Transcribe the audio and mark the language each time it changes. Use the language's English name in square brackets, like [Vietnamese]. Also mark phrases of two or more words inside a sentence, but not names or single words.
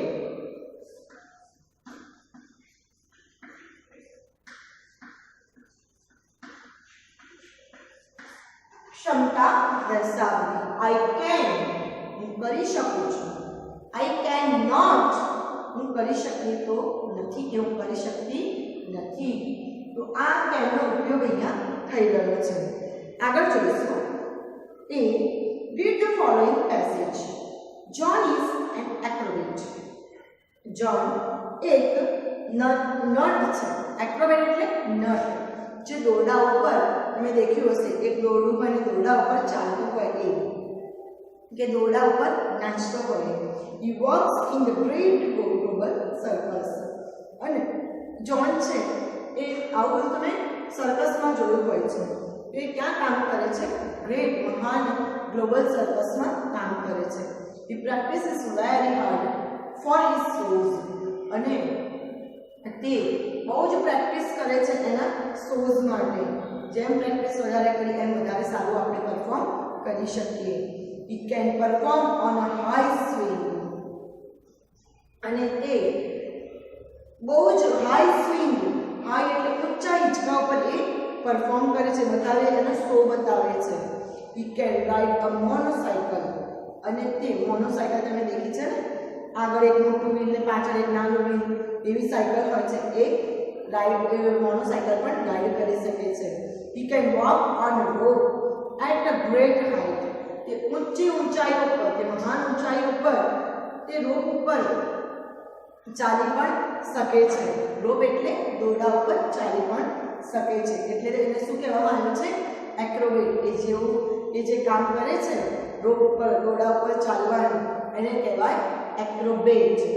[Gujarati] ક્ષમતા દર્શાવવી. [English] I can, [Gujarati] હું કરી શકું છું. [English] I can not, [Gujarati] હું કરી શકતી તો નથી કે હું કરી શકતી નથી. તો આ કેનનો ઉપયોગ અહીંયા થઈ રહ્યો છે. આગળ જોઈશું. [English] એ read the following passage. John is an acrobat. John [Gujarati] એક નટ છે. એક્રોબેટ એટલે નટ, જે દોરડા ઉપર તમે દેખ્યું હશે એક દોરડું હોય ને દોરડા ઉપર ચાલતું હોય એ, કે દોરડા ઉપર નાચતો હોય. [English] He works in the great global circus. [Gujarati] અને જોન છે એ આવું બધું તમે સર્કસમાં જોયું હોય છે. એ ક્યાં કામ કરે છે? ગ્રેટ, મહાન ગ્લોબલ સર્કસમાં કામ કરે છે. [English] He practices very hard for his shows. [Gujarati] અને તે બહુ જ પ્રેક્ટિસ કરે છે એના શોઝ માટે. જેમ પ્રેક્ટિસ વધારે કરી એમ વધારે સારું આપણે પરફોર્મ કરી શકીએ. [English] He can perform on a high swing. [Gujarati] અને તે બહુ જ [English] high swing, [Gujarati] હાઈ એટલે ઊંચા હિંચકા ઉપર એ પરફોર્મ કરે છે, બતાવે, એનો શો બતાવે છે. [English] He can ride a motorcycle. [Gujarati] અને તે મોનોસાયકલ તમે દેખી છે ને, આગળ એક મોટું વ્હીલ ને પાછળ એક નાનું વ્હીલ, એવી સાયકલ હોય છે. એ મોનોસાયકલ પણ રાઈડ કરી શકે છે. [English] He can walk on a rope at a great height. [Gujarati] તે ઊંચી ઊંચાઈ ઉપર, તે મહાન ઊંચાઈ ઉપર તે રોપ ઉપર ચાલી પણ શકે છે. રોપ એટલે દોરડા ઉપર ચાલી પણ શકે છે. એટલે એને શું કહેવામાં આવે છે? એક્રોબેટ. એ જેવું એ જે કામ કરે છે રોપ ઉપર, દોરડા ઉપર ચાલવાનું, એને કહેવાય એક્રોબેટ.